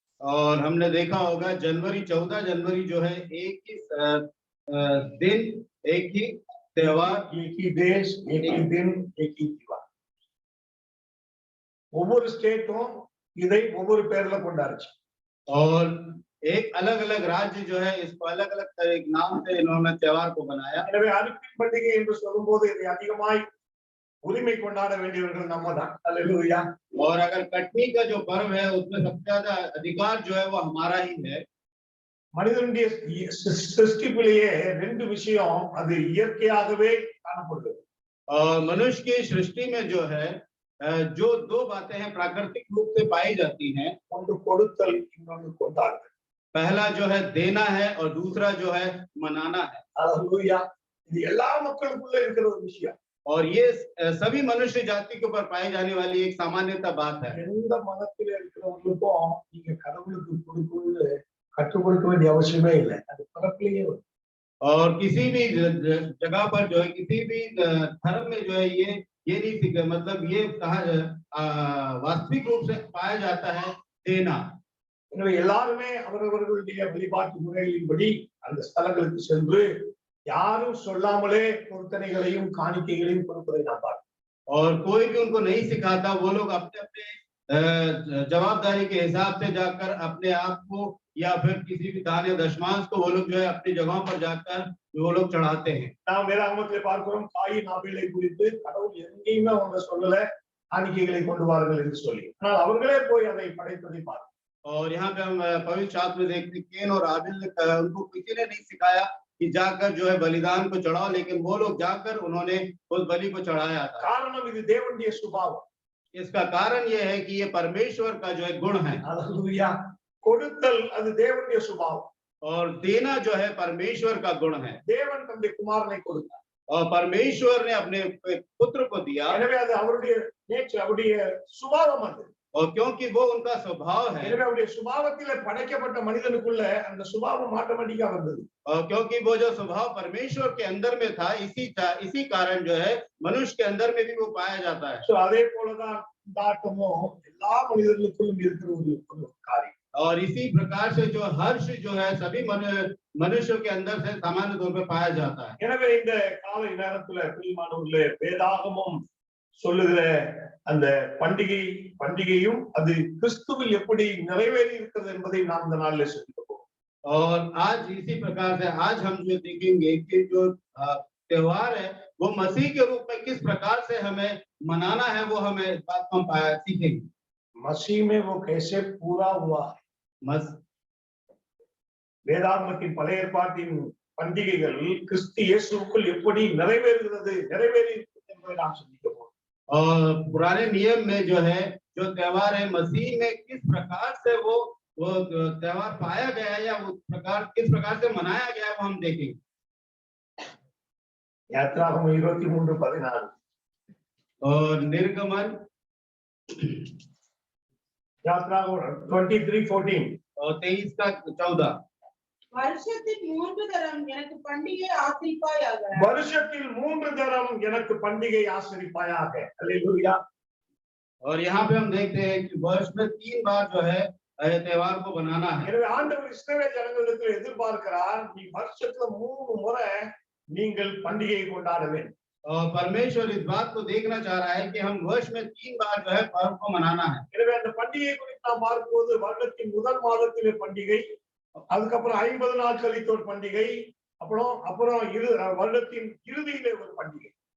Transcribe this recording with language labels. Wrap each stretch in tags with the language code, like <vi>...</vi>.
<hi>और हमने देखा होगा जनवरी 14 जनवरी जो है एक ही दिन एक ही त्योहार, एक ही देश एक ही दिन एक ही त्योहार.</hi> <ta>ஒவ்வொரு ஸ்டேட்டும் இதை ஒவ்வொரு பேர்ல கொண்டாடுச்சு.</ta> <hi>और एक अलग अलग राज्य जो है इसको अलग अलग नाम से इन्होंने त्योहार को बनाया।</hi> <ta>எனவே அறுப்பின் பண்டிகை என்று சொல்லும்போது இதை அதிகமாய் உரிமை கொண்டாட வேண்டியவர்கள் நம்ம தான். ஹalleluya.</ta> <hi>और अगर कटनी का जो पर्व है उसमें सबसे ज्यादा अधिकार जो है वो हमारा ही है।</hi> <ta>மனிதனுடைய சிருஷ்டிப்பிலேயே ரெண்டு விஷயம் அது இயற்கையாகவே காணப்படுது.</ta> <hi>और मनुष्य की सृष्टि में जो है जो दो बातें हैं प्राकृतिक रूप से पाई जाती हैं,</hi> <ta>ஒன்று கொடுத்தல், இன்னொன்று கொண்டாடுதல்.</ta> <hi>पहला जो है देना है और दूसरा जो है मनाना है।</hi> <ta>ஹalleluya. இது எல்லா மக்களுக்குள்ள இருக்கிற ஒரு விஷயம்.</ta> <hi>और ये सभी मनुष्य जाति के ऊपर पाई जाने वाली एक सामान्यता बात है।</hi> <ta>எந்த மதத்தில இருக்கிறவங்களுக்கும் நீங்க கடவுளுக்கு கொடுக்கணும்னு கற்றுக் கொடுக்க வேண்டிய அவசியமே இல்லை, அது பிறப்பிலேயே.</ta> <hi>और किसी भी जगह पर जो है किसी भी धर्म में जो है ये नहीं सीखा, मतलब ये कहा वास्तविक रूप से पाया जाता है देना।</hi> <ta>எனவே எல்லாருமே அவரவர்களுடைய வழிபாட்டு முறைகளின்படி அந்த ஸ்தலங்களுக்கு சென்று யாரும் சொல்லாமலே பொருத்தனைகளையும் காணிக்கைகளையும் கொடுப்பதை நாம் பார்க்கிறோம்.</ta> <hi>और कोई भी उनको नहीं सिखाता, वो लोग अपने अपने जवाबदारी के हिसाब से जाकर अपने आप को या फिर किसी भी दान या दशमांश को वो लोग जो है अपनी जगहों पर जाकर वो लोग चढ़ाते हैं।</hi> <ta>நாம் வேதாகமத்திலே பார்க்கிறோம், காயின் ஆபேலை குறித்து கடவுள் எங்கேயுமே அவங்க சொல்லல. காணிக்கைகளை கொண்டு வாருங்கள் என்று சொல்லி, ஆனால் அவர்களே போய் அதை படைப்பதை பார்க்கிறோம்.</ta> <hi>और यहाँ पे हम पवित्र शास्त्र में देखते हैं कैन और हाबिल ने उनको किसी ने नहीं सिखाया कि जाकर जो है बलिदान को चढ़ाओ, लेकिन वो लोग जाकर उन्होंने उस बलि को चढ़ाया था।</hi> <ta>காரணம் இது தேவனுடைய சுபாவம்.</ta> <hi>इसका कारण ये है कि ये परमेश्वर का जो है गुण है,</hi> <ta>அல்லேலூயா. கொடுத்தல் அது தேவனுடைய சுபாவம்.</ta> <hi>और देना जो है परमेश्वर का गुण है।</hi> <ta>தேவன் தம்முடைய குமாரனை கொடுத்தார்.</ta> <hi>और परमेश्वर ने अपने पुत्र को दिया,</hi> <ta>எனவே அது அவருடைய நேச்சர், அவருடைய சுபாவம் அது.</ta> <hi>और क्योंकि वो उनका स्वभाव है,</hi> <ta>எனவே அவருடைய சுபாவத்திலே படைக்கப்பட்ட மனிதனுக்குள்ள அந்த சுபாவம் ஆட்டோமேட்டிக்கா வந்தது.</ta> <hi>और क्योंकि वो जो स्वभाव परमेश्वर के अंदर में था, इसी कारण जो है मनुष्य के अंदर में भी वो पाया जाता है।</hi> <ta>சோ அதே போலதான் கொண்டாட்டமும் எல்லா மனிதர்களுக்குள்ளும் இருக்கிற ஒரு காரியம்.</ta> <hi>और इसी प्रकार से जो हर्ष जो है सभी मनुष्यों के अंदर से सामान्य तौर पे पाया जाता है।</hi> <ta>எனவே இந்த காலை நேரத்துல பிரியமானவர்களே, வேதாகமம் சொல்லுகிற அந்த பண்டிகையும் அது கிறிஸ்துவில் எப்படி நிறைவேறி இருக்கிறது என்பதை நாம் இந்த நாளிலே சிந்திப்போம்.</ta> <hi>और आज इसी प्रकार से आज हम जो देखेंगे कि जो त्योहार है वो मसीह के रूप में किस प्रकार से हमें मनाना है, वो हमें इस बात को सीखेंगे। मसीह में वो कैसे पूरा हुआ है।</hi> <ta>வேதாகமத்தின் பழைய ஏற்பாட்டின் பண்டிகைகள் கிறிஸ்து இயேசுவுக்குள் எப்படி நிறைவேறுகிறது என்பதை நாம் சிந்திப்போம்.</ta> <hi>और पुराने नियम में जो है जो त्योहार है मसीह में किस प्रकार से वो त्योहार पाया गया है या वो किस प्रकार से मनाया गया है वो हम देखेंगे। यात्रागमन 23:14 और निर्गमन यात्रागमन 23:14 और 23:14</hi> <ta>வருஷத்தில் 3 தரம் எனக்கு பண்டிகை ஆசரிப்பாயாக. வருஷத்தில் 3 தரம் எனக்கு பண்டிகை ஆசரிப்பாயாக. அல்லேலூயா.</ta> <hi>और यहाँ पे हम देखते हैं कि वर्ष में 3 बार जो है त्योहार को बनाना है।</hi> <ta>எனவே ஆண்டவர் இஸ்ரவேல் ஜனங்களிடத்தில் எதிர்பார்க்கிறார், நீ வருஷத்துல 3 முறை நீங்கள் பண்டிகையை கொண்டாட வேண்டும்.</ta> <hi>और परमेश्वर इस बात को देखना चाह रहा है कि हम वर्ष में 3 बार जो है पर्व को मनाना है।</hi> <ta>எனவே அந்த பண்டிகை குறித்து நாம் பார்க்கும்போது வருடத்தின் முதல் மாதத்திலே பண்டிகை, அதுக்கப்புறம் 50 நாள் கழித்து ஒரு பண்டிகை, அப்புறம் வருடத்தின் இறுதியிலே ஒரு பண்டிகை.</ta>